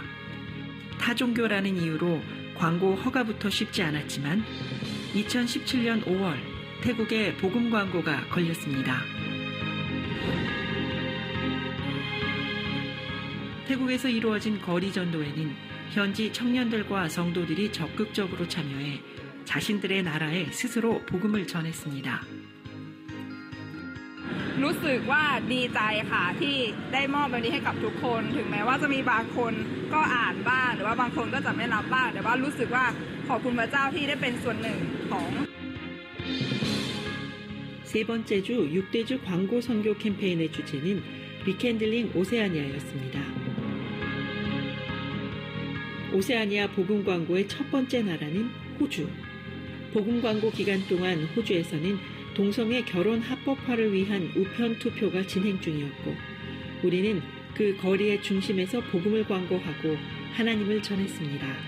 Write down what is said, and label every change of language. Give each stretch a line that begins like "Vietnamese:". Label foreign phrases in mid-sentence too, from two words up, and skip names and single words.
Korean: 타종교라는 이유로 광고 허가부터 쉽지 않았지만 2017년 5월 태국에 복음 광고가 걸렸습니다. 태국에서 이루어진 거리 전도에는 현지 청년들과 성도들이 적극적으로 참여해 자신들의 나라에 스스로 복음을 전했습니다.
Thai: รู้สึกว่าดีใจค่ะที่ได้มอบแบบนี้ให้กับทุกคนถึงแม้ว่าจะมีบางคนก็อ่านบ้างหรือว่าบางคนก็จะไม่รับบ้างแต่ว่ารู้สึกว่าขอบคุณพระเจ้าที่ได้เป็นส่วนหนึ่งของ
Korean: 세 번째 주 6대주 광고 선교 캠페인의 주체는 리캔들링 오세아니아였습니다. 오세아니아 복음 광고의 첫 번째 나라는 호주. 복음 광고 기간 동안 호주에서는 동성애 결혼 합법화를 위한 우편 투표가 진행 중이었고 우리는 그 거리의 중심에서 복음을 광고하고 하나님을 전했습니다.